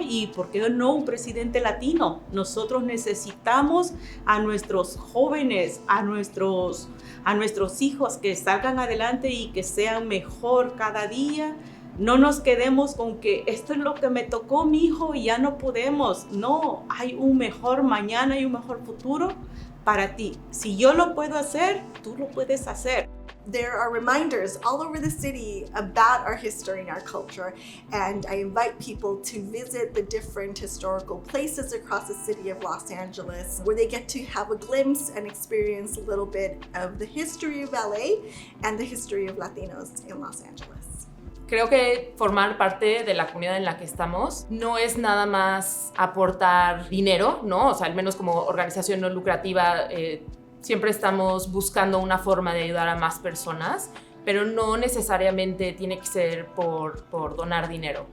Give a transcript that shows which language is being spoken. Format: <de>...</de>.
<es>Y ¿por qué no un presidente latino? Nosotros necesitamos a nuestros jóvenes, a nuestros hijos que salgan adelante y que sean mejor cada día. No nos quedemos con que esto es lo que me tocó, mi hijo, y ya no podemos. No, hay un mejor mañana y un mejor futuro para ti. Si yo lo puedo hacer, tú lo puedes hacer.</es> <en>There are reminders all over the city about our history and our culture, and I invite people to visit the different historical places across the city of Los Angeles where they get to have a glimpse and experience a little bit of the history of LA and the history of Latinos in Los Angeles.</en> <es>Creo que formar parte de la comunidad en la que estamos no es nada más aportar dinero, ¿no? O sea, al menos como organización no lucrativa, siempre estamos buscando una forma de ayudar a más personas, pero no necesariamente tiene que ser por donar dinero.</es>